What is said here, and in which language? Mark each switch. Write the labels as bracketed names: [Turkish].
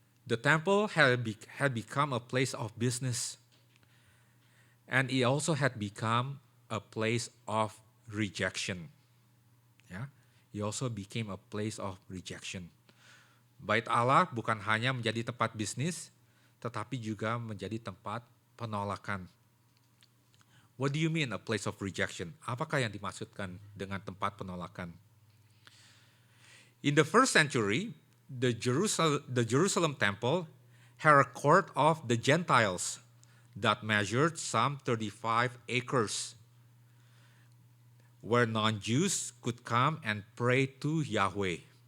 [English] The temple had become a place of business, and it also had become a place of rejection. It also became a place of rejection. [Indonesian] Bait Allah bukan hanya menjadi tempat bisnis, tetapi juga menjadi tempat penolakan. [English] What do you mean a place of rejection? [Indonesian] Apakah yang dimaksudkan dengan tempat penolakan? [English] In the first century, the Jerusalem temple had a court of the Gentiles that measured some 35 acres, where non-Jews could come and pray to Yahweh.